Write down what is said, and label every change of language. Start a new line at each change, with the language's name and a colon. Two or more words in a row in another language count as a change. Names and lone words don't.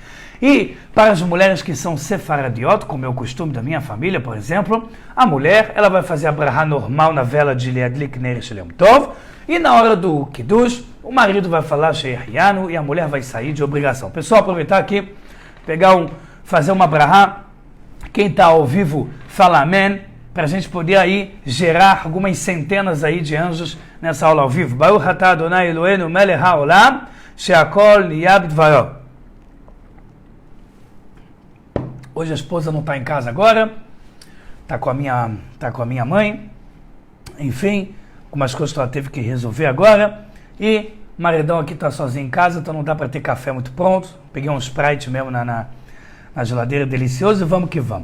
Portuguese: E para as mulheres que são sefaradiot, como é o costume da minha família, por exemplo, a mulher ela vai fazer a brahá normal na vela de
Hebrew: להדליק נר של יום טוב,
Portuguese: e na hora do Kiddush, o marido vai falar She'ehyanu e a mulher vai sair de obrigação. Pessoal, aproveitar aqui, fazer uma brahá. Quem está ao vivo, fala amém, para a gente poder aí gerar algumas centenas aí de anjos nessa aula ao vivo.
Hebrew: ברוך אתה אדוני אלוהינו מלך העולם, שהכל נהיה בדברו.
Portuguese: Hoje a esposa não está em casa agora, está com a minha mãe, enfim, algumas coisas que ela teve que resolver agora, e o maridão aqui está sozinho em casa, então não dá para ter café muito pronto. Peguei um Sprite mesmo na geladeira, delicioso, e vamos que vamos.